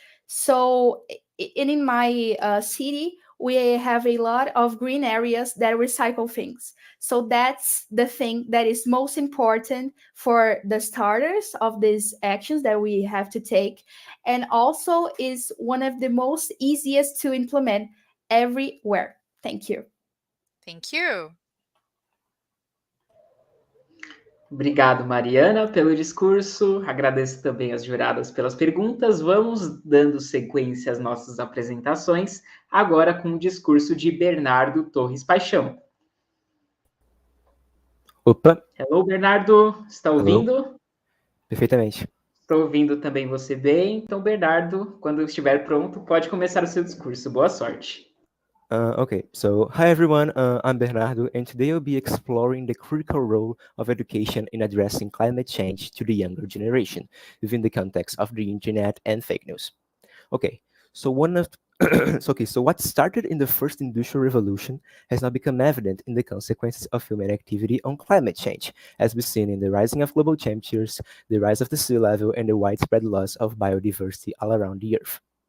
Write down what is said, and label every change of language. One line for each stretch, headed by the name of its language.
English: So, in my city, we have a lot of green areas that recycle things. So that's the thing that is most important for the starters of these actions that we have to take, and also is one of the most easiest to implement everywhere. Thank you. Thank you.
Portuguese: Obrigado, Mariana, pelo discurso. Agradeço também as juradas pelas perguntas. Vamos dando sequência às nossas apresentações, agora com o discurso de Bernardo Torres Paixão. Opa,
English: Hello, Bernardo.
Portuguese: Está
English: hello.
Portuguese: ouvindo? Perfeitamente. Estou ouvindo também você bem. Então, Bernardo, quando estiver pronto, pode começar o seu discurso. Boa sorte.
English: Okay, so hi everyone, I'm Bernardo, and today I'll be exploring the critical role of education in addressing climate change to the younger generation within the context of the internet and fake news. Okay, so so what started in the first industrial revolution has now become evident in the consequences of human activity on climate change, as we've seen in the rising of global temperatures, the rise of the sea level, and the widespread loss of biodiversity all around the Earth.